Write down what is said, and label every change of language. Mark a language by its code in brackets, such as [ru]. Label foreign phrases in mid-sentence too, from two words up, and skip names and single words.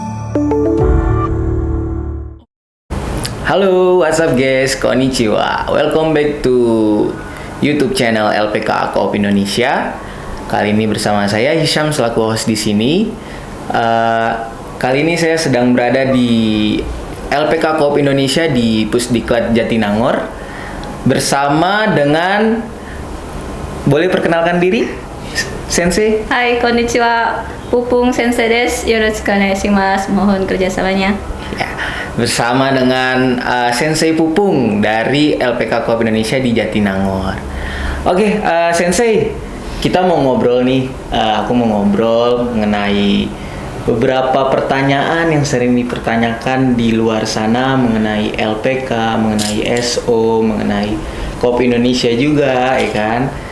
[en] Halo, what's up guys? Konnichiwa. Welcome back to YouTube channel LPK Koop Indonesia. [id] Kali ini bersama saya Hisham selaku host di sini. Kali ini saya sedang berada di LPK Koop Indonesia di Pusdiklat Jatinangor bersama dengan, boleh perkenalkan diri, Sensei? [ja] はい、こんにちは。Pupung先生です。よろしくお願いします. [id] Mohon kerjasamanya. Ya, bersama dengan Sensei Pupung dari LPK Koop Indonesia di Jatinangor. Oke, Sensei, kita mau ngobrol nih. Aku mau ngobrol mengenai beberapa pertanyaan yang sering dipertanyakan di luar sana mengenai LPK, mengenai SO, mengenai Koop Indonesia juga, ya kan?